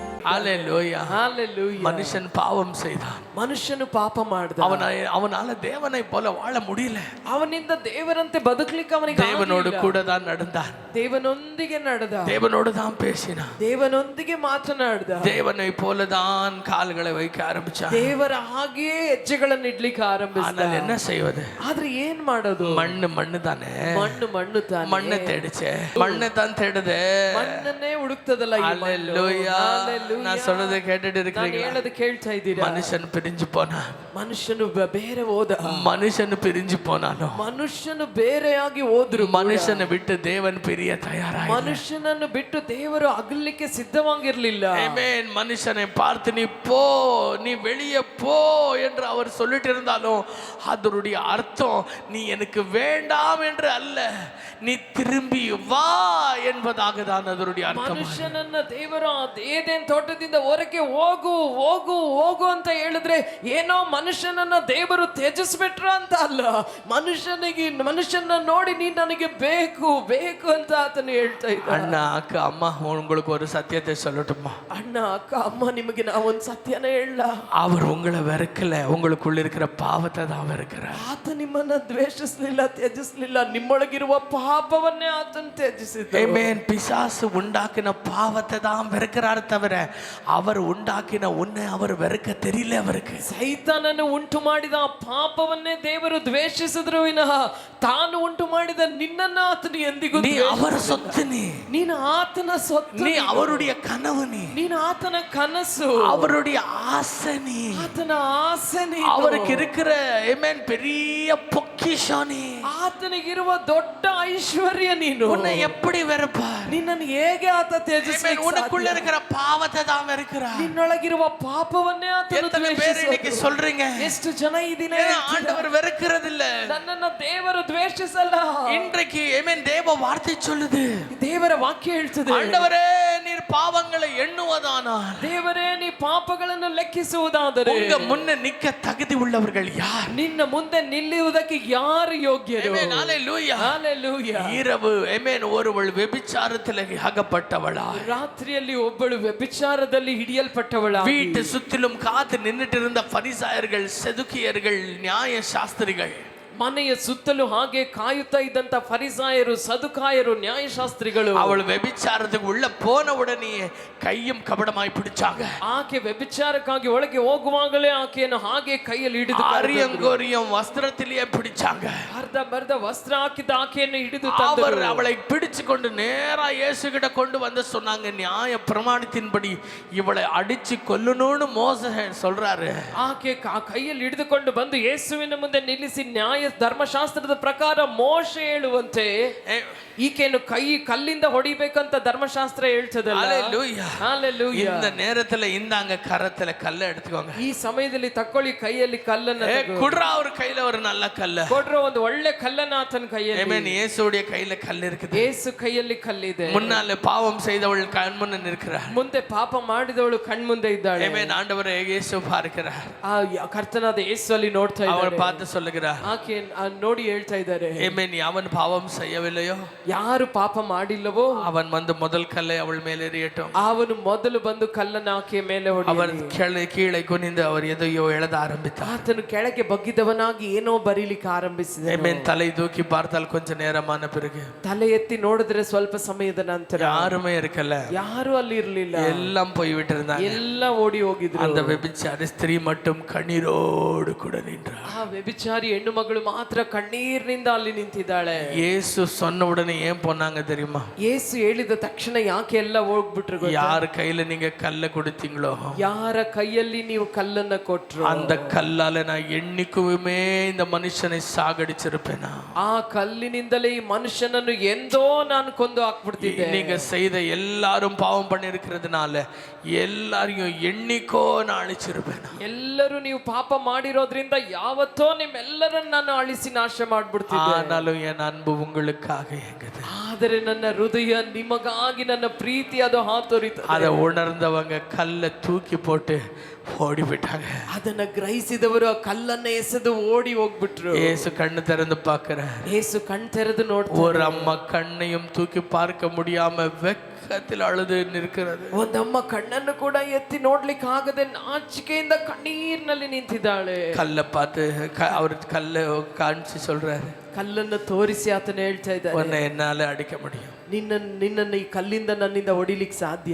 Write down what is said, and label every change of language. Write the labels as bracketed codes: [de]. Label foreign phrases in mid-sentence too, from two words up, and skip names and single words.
[ta] ஹalleluya ஹalleluya. மனுஷன் பாவம் செய்தான், [kn] ಮನುಷ್ಯನು ಪಾಪ ಮಾಡಿದ, [ta] அவனால தேவனை போல வாழ முடியல. [kn] ಅವನಿಂದ ದೇವರಂತೆ ಬದುಕಲಿಕ್ಕೆ ಅವನಿಗೆ [ta] தேவனோடு கூட தான் நடந்தான், [kn] ದೇವನೊಂದಿಗೆ ನಡೆದ, [ta] தேவனோடு தான் பேசினான், [kn] ದೇವನೊಂದಿಗೆ ಮಾತನಾಡಿದ, [ta] தேவனை போல தான் கால்களை வைக்க ஆரம்பிச்சான். [kn] ದೇವರ ಹಾಗೆಯೇ ಹೆಜ್ಜೆಗಳನ್ನು ಇಡ್ಲಿಕ್ಕೆ ಆರಂಭಿಸಿದ. [ta] ஆனால் என்ன செய்வது? [kn] ಆದ್ರೆ ಏನ್ ಮಾಡೋದು? [ta] மண்ணு தானே, [kn] ಮಣ್ಣು ತಾನೆ, [ta] மண்ணை தேடிச்சே, மண்ணை தான் தேடுதே, [kn] ಮಣ್ಣನ್ನೇ ಹುಡುಕ್ತದಲ್ಲ ಈ ಮಣ್ಣು. [ta] ஹalleluya. நான் சொல்றதை கேட்டுட்டு [kn] ನಾನು [ta] இருக்கீங்களா? [kn] ಹೇಳೋದು ಕೇಳ್ತಾ ಇದ್ದೀರಾ? [ta] மனுஷன் பிரிஞ்சு போனா, [kn] ಮನುಷ್ಯನು ಬೇರೆ ಹೋದ, [ta] மனுஷன் பிரிஞ்சு போனாலும் [kn] ಮನುಷ್ಯನು ಬೇರೆಯಾಗಿ ಹೋದ್ರು, [ta] மனுஷனை விட்டு தேவன் பிரிய தயாராக, [kn] ಮನುಷ್ಯನನ್ನು ಬಿಟ್ಟು ದೇವರು ಅಗಲಿಕ್ಕೆ ಸಿದ್ಧವಾಗಿರ್ಲಿಲ್ಲ. [ta] ஆமென். மனுஷனை பார்த்து நீ போ, நீ வெளியே போ என்று அவர் சொல்லிட்டு இருந்தாலும் அதனுடைய அர்த்தம் நீ எனக்கு வேண்டாம் என்று அல்ல, நீ திரும்பி வா என்பதாக தான் அதனுடைய அர்த்தம். [kn] ಮನುಷ್ಯನನ್ನ ದೇವರು ಏದೇನ್ ತೋಟದಿಂದ ಹೊರಗೆ ಹೋಗು ಹೋಗು ಹೋಗು ಅಂತ ಹೇಳಿದ್ರೆ ಏನೋ ಮನುಷ್ಯನನ್ನ ದೇವರು ತ್ಯಜಿಸ್ಬಿಟ್ರ ಅಂತ ಅಲ್ಲ, ಮನುಷ್ಯನ ನೋಡಿ ನೀ ನನಗೆ ಬೇಕು ಬೇಕು ಅಂತ ಆತನು ಹೇಳ್ತಾ ಇದ್ದ. [ta] அண்ணா அக்கா அம்மா உங்களுக்கு ஒரு சத்தியத்தை சொல்லட்டுமா? [kn] ಅಣ್ಣ ಅಕ್ಕ ಅಮ್ಮ ನಿಮಗೆ ನಾ ಒಂದು ಸತ್ಯನ ಹೇಳ, [ta] அவர் உங்களை வெறுக்கல, உங்களுக்குள்ள இருக்கிற பாவத்தை தான் வெறுக்கிறார். [kn] ಆತ ನಿಮ್ಮನ್ನ ದ್ವೇಷಿಸಲಿಲ್ಲ, ತ್ಯಜಿಸಲಿಲ್ಲ, ನಿಮ್ಮೊಳಗಿರುವ ಪಾಪವನ್ನೇ ಆತನ ತ್ಯಜಿಸಿದ. [ta] ஆமென். பிசாசு உண்டாக்கின பாவத்தை தான் வெறுக்கிறார் தவிர அவர் உண்டாக்கின உன்னை அவர் வெறுக்க தெரியல அவருக்கு. [kn] ಸೈತಾನನು ಉಂಟು ಮಾಡಿದ ಆ ಪಾಪವನ್ನೇ ದೇವರು ದ್ವೇಷಿಸಿದ್ರು ವಿನಃ ತಾನು ಉಂಟು ಮಾಡಿದ ನಿನ್ನನ್ನ ಆತನು ಎಂದಿಗೂ [ta] நீ அவர் சொத்து, [kn] ನೀನು ಆತನ ಸೊತ್ತು, [ta] நீ அவருடைய கனவு, [kn] ನೀನು ಆತನ ಕನಸು, [ta] அவருடைய ஆசை, [kn] ಆತನ ಆಸೆ, [ta] அவருக்கு இருக்கிற ஆமென் பெரிய பொக்கிஷம், [kn] ಆತನಿಗಿರುವ ದೊಡ್ಡ ಐಶ್ವರ್ಯ. ನೀನು [ta] உன்னை எப்படி வெறுப்பார்? [kn] ನಿನ್ನನ್ನು ಹೇಗೆ ಆತ ತ್ಯಜಿಸಲಿಕ್ಕೆ? [ta] உனக்குள்ள இருக்கிற பாவத்தை தான் வெறுக்கிறார். [kn] ನಿನ್ನೊಳಗಿರುವ ಪಾಪವನ್ನೇ ಆತನು [ta] எத்தனை பேர் இன்னைக்கு சொல்றீங்க [kn] ಎಷ್ಟು ಜನ ಈ ದಿನ [ta] ஆண்டவர் வெறுக்கிறது இல்ல, [kn] ನನ್ನನ್ನ ದೇವರು ದ್ವೇಷಿಸಲ್ಲ? [ta] இன்றைக்கு ஆமென் தேவ வார்த்தை சொல்லுது, [kn] ದೇವರ ವಾಕ್ಯ ಹೇಳ್ತದೆ, [ta] ஆண்டவரே நீர் பாவங்களை எண்ணுவதானால், [kn] ದೇವರೇ ನೀ ಪಾಪಗಳನ್ನು ಲೆಕ್ಕಿಸುವುದಾದರೆ [ta] உங்க முன்ன நிக்க தகுதி உள்ளவர்கள் யார்? [kn] ನಿನ್ನ ಮುಂದೆ ನಿಲ್ಲುವುದಕ್ಕೆ ಯಾರು ಯೋಗ್ಯರು? [ta] ஆமென். ஹalleluya. ಹalleluya. இரவு ஆமென் ஒருவள் ವ್ಯಭಿಚಾರத்தில் அகப்பட்டவளா, [kn] ರಾತ್ರಿಯಲ್ಲಿ ಒಬ್ಬಳು ವ್ಯಭಿಚಾರದಲ್ಲಿ ಹಿಡಿಯಲ್ಪಟ್ಟವಳ, [ta] வீட்டு சுற்றிலும் காத்து நின்னுட்டு இருந்த பரிசாயர்கள், செதுக்கியர்கள், நியாய சாஸ்திரிகள், [kn] ಮನೆಯ ಸುತ್ತಲೂ ಹಾಗೆ ಕಾಯುತ್ತಾ ಇದ್ದಂತ ಫರಿಸಾಯರು, ಸದುಕಾಯರು, ನ್ಯಾಯಶಾಸ್ತ್ರಿಗಳು, [ta] அவள் ವ್ಯಭಿಚಾರத்துக்கு உள்ள போன உடனே கையும் கபடமாய் பிடிச்சாங்க. [kn] ಆಕೆ ವ್ಯಭಿಚಾರಕ್ಕಾಗಿ ಒಳಗೆ ಹೋಗುವಾಗಲೇ ಆಕೆಯನ್ನು ಹಾಗೆ ಕೈಯಲ್ಲಿ ಹಿಡಿದು [ta] அரியங்கோரியம் வஸ்திரத்திலேயே பிடிச்சாங்க. [kn] ಅರ್ಧ ವಸ್ತ್ರ ಹಾಕಿದ ಆಕೆಯನ್ನು ಹಿಡಿದು [ta] அவர் அவளை பிடிச்சு கொண்டு நேரா இயேசு கிட்ட கொண்டு வந்து சொன்னாங்க, நியாய பிரமாணத்தின்படி இவளை அடிச்சு கொல்லணும்னு மோசே சொல்றாரு. [kn] ಆಕೆ ಕೈಯಲ್ಲಿ ಹಿಡಿದುಕೊಂಡು ಬಂದು ಯೇಸುವಿನ ಮುಂದೆ ನಿಲ್ಲಿಸಿ ನ್ಯಾಯ ಧರ್ಮಶಾಸ್ತ್ರದ ಪ್ರಕಾರ ಮೋಶೆ ಹೇಳುವಂತೆ ಈಕೆಯನ್ನು ಕಲ್ಲಿಂದ ಹೊಡಿಬೇಕಂತ ಧರ್ಮಶಾಸ್ತ್ರ ಹೇಳ್ತದಲ್ಲ. [ta] ஹalleluya. ஹalleluya. இந்த நேரத்துல இந்தாங்க கரத்துல கல்லை எடுத்துக்கோங்க, [kn] ಈ ಸಮಯದಲ್ಲಿ ತಕೊಳ್ಳಿ ಕೈಯಲ್ಲಿ ಕಲ್ಲನ್ನ, [ta] குடுறா ஒரு கையில ஒரு நல்ல கல்ல, [kn] ಕೊಡ್ರ ಒಂದು ಒಳ್ಳೆ ಕಲ್ಲನ್ನ ಆತನ ಕೈಯಲ್ಲಿ. [ta] ஆமென். இயேசுவுடைய கையில கல் இருக்குது, [kn] ಯೇಸು ಕೈಯಲ್ಲಿ ಕಲ್ಲಿದೆ. [ta] முன்னால பாவம் செய்தவள் கண் முன்ன நிற்கிறார், [kn] ಮುಂದೆ ಪಾಪ ಮಾಡಿದವಳು ಕಣ್ಮುಂದೆ ಇದ್ದಾಳೆ. [ta] ஆமென். ஆண்டவரே இயேசு பார்க்கிறார், [kn] ಆ ಕರ್ತನಾದ ಯೇಸು ಅಲ್ಲಿ ನೋಡ್ತಾ ಇದ್ದಾರೆ, [ta] அவர் பார்த்து சொல்லுகிறார், [kn] ಆಕೆ ನೋಡಿ ಹೇಳ್ತಾ ಇದ್ದಾರೆ, [ta] ஆமென். அவன் பாவம் செய்யவில்லையோ, [kn] ಯಾರು ಪಾಪ ಮಾಡಿಲ್ಲವೋ [ta] அவன் வந்து முதல் கல்லை அவள் மேலே எறியட்டும். [kn] ಅವನು ಮೊದಲು ಬಂದು ಕಲ್ಲನ್ನ ಆಕೆಯ ಮೇಲೆ ಹೊಡೆಯಲಿ. [ta] அவர் கீழே குனிந்து அவர் எதையோ எழுத ஆரம்பித்தார். [kn] ಆತನು ಕೆಳಗೆ ಬಗ್ಗಿದವನಾಗಿ ಏನೋ ಬರೀಲಿಕ್ಕೆ ಆರಂಭಿಸಿದ. [ta] ஆமென். தலை தூக்கி பார்த்தால் கொஞ்ச நேரமான பிறகு [kn] ತಲೆ ಎತ್ತಿ ನೋಡಿದ್ರೆ ಸ್ವಲ್ಪ ಸಮಯದ ನಂತರ [ta] யாருமே இருக்கல, [kn] ಯಾರು ಅಲ್ಲಿ ಇರಲಿಲ್ಲ, [ta] எல்லாம் போய் விட்டிருந்தாங்க. [kn] ಎಲ್ಲ ಓಡಿ ಹೋಗಿದ್ರು. [ta] அந்த [kn] ವ್ಯಭಿಚಾರಿ ಸ್ತ್ರೀ [ta] மட்டும் கண்ணீரோடு கூட நின்றார். [kn] ಆ ವ್ಯಭಿಚಾರಿ ಹೆಣ್ಣು ಮಗಳು ಮಾತ್ರ ಕಣ್ಣೀರಿನಿಂದ ಅಲ್ಲಿ ನಿಂತಿದ್ದಾಳೆ. [ta] இயேசு சொன்ன உடனே ஏன் போனாங்க தெரியுமா? [kn] ಯೇಸು ಹೇಳಿದ ತಕ್ಷಣ ಯಾಕೆ ಎಲ್ಲ ಹೋಗ್ಬಿಟ್ರು? [ta] யார் கையில நீங்க கல்லை கொடுத்தீங்களோ, [kn] ಯಾರ ಕೈಯಲ್ಲಿ ನೀವು ಕಲ್ಲನ್ನ ಕೊಟ್ರು, [ta] அந்த கல்லால நான் என்னைக்குமே இந்த மனுஷனை சாகடிச்சிருப்பேனா, [kn] ಆ ಕಲ್ಲಿನಿಂದಲೇ ಈ ಮನುಷ್ಯನನ್ನು ಎಂದೋ ನಾನು ಕೊಂದು ಹಾಕ್ಬಿಡ್ತಿದ್ದೆ. [ta] நீங்க செய்த எல்லாரும் பாவம் பண்ணி இருக்கிறதுனால எல்லாரையும் என்னைக்கோ நான் அழிச்சிருப்பேன். [kn] ಎಲ್ಲರೂ ನೀವು ಪಾಪ ಮಾಡಿರೋದ್ರಿಂದ ಯಾವತ್ತೋ ನಿಮ್ಮೆಲ್ಲರನ್ನ ನಾನು ಅಳಿಸಿ ನಾಶ ಮಾಡ್ಬಿಡ್ತಿದ್ದೆ. [ta] ஆனாலும் என் அன்பு உங்களுக்காக எங்குது. [kn] ಆದರೆ ನನ್ನ ಹೃದಯ ನಿಮಗಾಗಿ ನನ್ನ ಪ್ರೀತಿ ಅದು ಹಾತೊರಿತು. [ta] அதை உணர்ந்தவங்க கல்லை தூக்கி போட்டு ஓடி விட்டாங்க. [kn] ಅದನ್ನ ಗ್ರಹಿಸಿದವರು ಆ ಕಲ್ಲನ್ನ ಎಸೆದು ಓಡಿ ಹೋಗ್ಬಿಟ್ರು. [ta] இயேசு கண்ணு திறந்து பார்க்கிறார். [kn] ಯೇಸು ಕಣ್ ತೆರೆದು ನೋಡ್ತಾರೆ. [ta] ஒரு அம்மா கண்ணையும் தூக்கி பார்க்க முடியாம [kn] ಪಕ್ಕದಲ್ಲಿ ಅಳುದು ನಿಂತಿರುತ್ತದೆ. ಒಂದಮ್ಮ ಕಣ್ಣನ್ನು ಕೂಡ ಎತ್ತಿ ನೋಡ್ಲಿಕ್ಕೆ ಆಗದೆ ನಾಚಿಕೆಯಿಂದ ಕಣ್ಣೀರಿನಲ್ಲಿ ನಿಂತಿದ್ದಾಳೆ. [ta] கல்ல பாத்து அவர் கல்ல காமிச்சு சொல்றாரு, [kn] ಕಲ್ಲನ್ನು ತೋರಿಸಿ ಆತನ ಹೇಳ್ತಾ ಇದ್ದಾನೆ, [ta] உன்னை என்னால அடிக்க முடியும், [kn] ನಿನ್ನನ್ನು ಈ ಕಲ್ಲಿಂದ ನನ್ನಿಂದ ಹೊಡಿಲಿಕ್ಕೆ ಸಾಧ್ಯ,